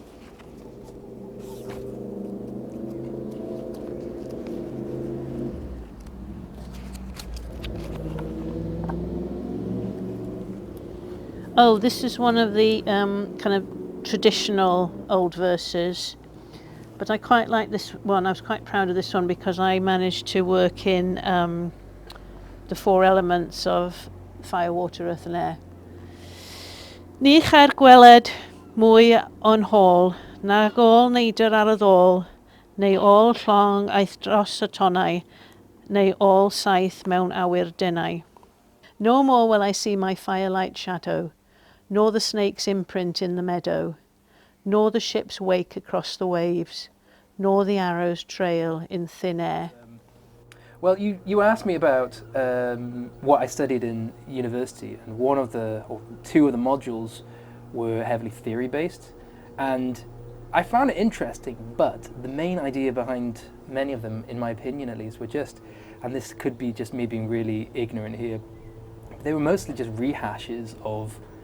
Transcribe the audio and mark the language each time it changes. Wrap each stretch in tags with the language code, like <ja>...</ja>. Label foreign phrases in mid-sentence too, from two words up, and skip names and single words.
<en>Oh, this is one of the kind of traditional old verses, but I quite like this one. I was quite proud of this one because I managed to work in the four elements of fire, water, earth and air.</en> <cy>Ni chair gweled mwy o'n hôl, nag ôl neidr ar y ddôl, neu ôl llong aeth dros y tonnau, neu ôl saith mewn awyr denau.</cy> <en>No more will I see my firelight shadow, nor the snake's imprint in the meadow, nor the ship's wake across the waves, nor the arrow's trail in thin air. Well, you asked me about what I studied in university, and two of the modules were heavily theory-based, and I found it interesting, but the main idea behind many of them, in my opinion at least, were just, and this could be just me being really ignorant here, they were mostly just rehashes of</en>